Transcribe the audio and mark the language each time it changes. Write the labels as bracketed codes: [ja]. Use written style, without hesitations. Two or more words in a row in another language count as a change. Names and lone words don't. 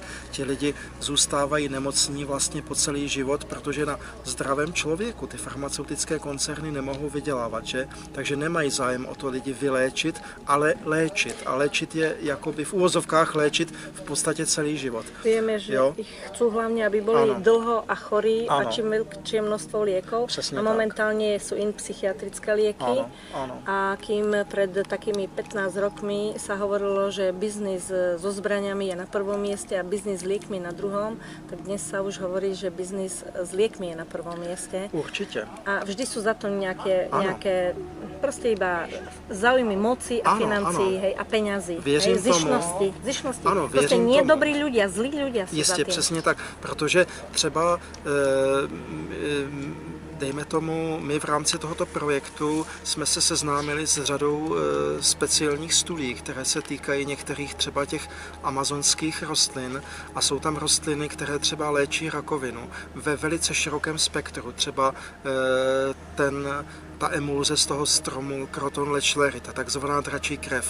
[cs] Ti lidi zůstávají nemocní vlastně po celý život, protože na zdravém člověku ty farmaceutické koncerny nemohou vydělávat, že? Takže nemají zájem o to lidi vyléčit, ale léčit. A léčit je jakoby v úvozovkách léčit v podstatě celý život. Víme, [sk] že chcú hlavne, aby boli dlho a chorí a čím väčšie množstvo liekov. [cs] Přesně [sk] a momentálne sú in psychiatrické lieky. A kým pred takými 15 rokmi sa hovorilo, že biznis so zbraňami je na prvom mieste a biznis s liekmi na druhom, tak dnes sa už hovorí, že biznis s liekmi je na prvom mieste. Určite. A vždy sú za to nejaké proste iba záujmy moci a financií, hej, a peňazí. [cs] Věřím tomu. [sk] Zišnosti. Proste nie dobrí ľudia, zlí ľudia sú [cs] Jistě, [sk] za tým. [cs] přesně tak, protože třeba dejme tomu, my v rámci tohoto projektu jsme se seznámili s řadou speciálních studií, které se týkají některých třeba těch amazonských rostlin a jsou tam rostliny, které třeba léčí rakovinu ve velice širokém spektru, třeba ta emulze z toho stromu Croton lechleri, ta takzvaná dračí krev.